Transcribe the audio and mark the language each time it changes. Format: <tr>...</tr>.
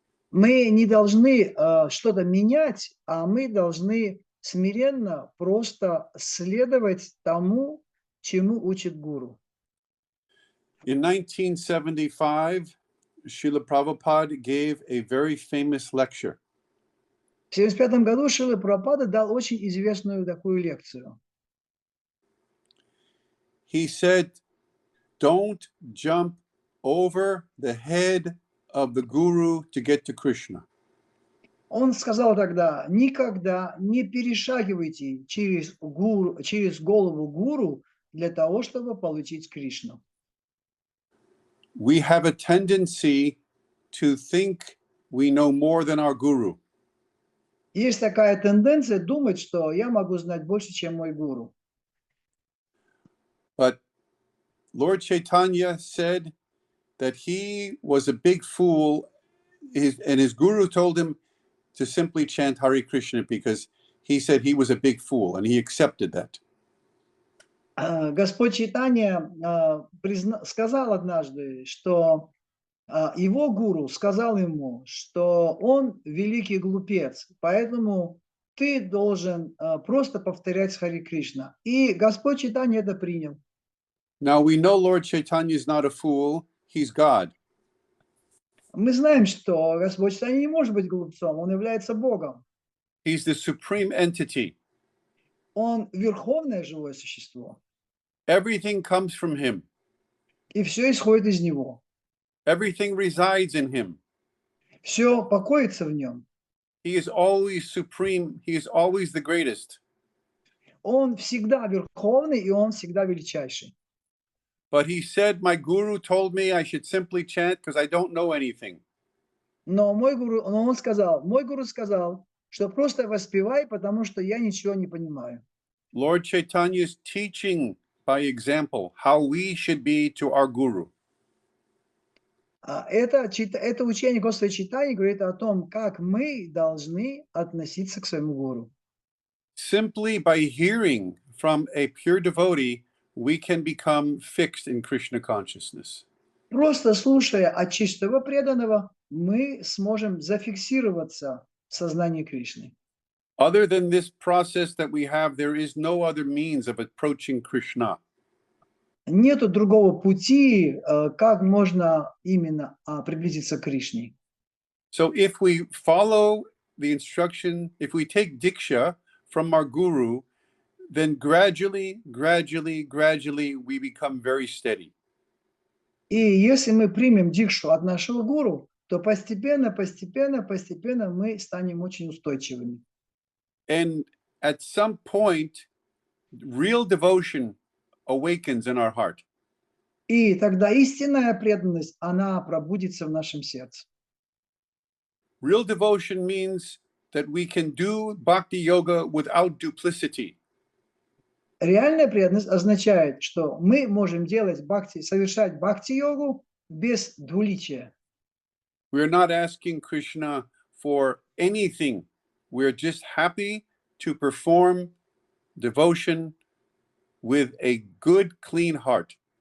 <ru>Мы не должны что-то менять, а мы должны смиренно просто следовать тому, чему учит гуру.</ru> <en>In 1975, Srila Prabhupada gave a very famous lecture.</en> <ru>В 1975 году Шрила Прабхупада дал очень известную такую лекцию.</ru> <en>He said, don't jump over the head of the Guru to get to Krishna.</en> <ru>Он сказал тогда: никогда не перешагивайте через голову гуру для того, чтобы получить Кришну.</ru> <en>We have a tendency to think we know more than our Guru.</en> <ru>Есть такая тенденция думать, что я могу знать больше, чем мой гуру.</ru> <en>But Lord Chaitanya said that he was a big fool, and his Guru told him to simply chant Hare Krishna because he said he was a big fool, and he accepted that.</en> <ru>Господь Чайтанья сказал однажды, что его гуру сказал ему, что он великий глупец, поэтому ты должен просто повторять Харе Кришна. И Господь Чайтанья это принял.</ru> <en>Now we know Lord Chaitanya is not a fool, he's God.</en> <ru>Мы знаем, что Господь Чайтанья не может быть глупцом, он является Богом.</ru> <en>He's the supreme entity.</en> <ru>Он верховное живое существо.</ru> <en>Everything comes from him.</en> <ru>И все исходит из него.</ru> <en>Everything resides in him.</en> <ru>Все покоится в нем.</ru> <en>He is always supreme. He is always the greatest.</en> <ru>Он всегда верховный, и он всегда величайший.</ru> <en>But he said, my guru told me I should simply chant because I don't know anything.</en> <ru>Но мой гуру сказал, что просто воспевай, потому что я ничего не понимаю.</ru> <en>Lord Chaitanya is teaching by example how we should be to our guru.</en> <ru>Это учение Господа Чайтаньи говорит о том, как мы должны относиться к своему гуру.</ru> <en>Simply by hearing from a pure devotee, we can become fixed in Krishna consciousness.</en> <ru>Просто слушая от чистого преданного, мы сможем зафиксироваться в сознании Кришны.</ru> <en>Other than this process that we have, there is no other means of approaching Krishna.</en> <ru>Нету другого пути, как можно именно приблизиться к Кришне.</ru> <en>So if we follow the instruction, if we take diksha from our guru, then gradually we become very steady.</en> <ru>И если мы примем дикшу от нашего гуру, то постепенно мы станем очень устойчивыми.</ru> <en>And at some point, real devotion awakens in our heart.</en> <ru>И тогда истинная преданность, она пробудится в нашем сердце.</ru> <en>Real devotion means that we can do bhakti yoga without duplicity.</en> <ru>Реальная преданность означает, что мы можем совершать бхакти-йогу без двуличия.</ru> <en>We're not asking Krishna for anything. We're just happy to perform devotion with a good, clean heart.</en>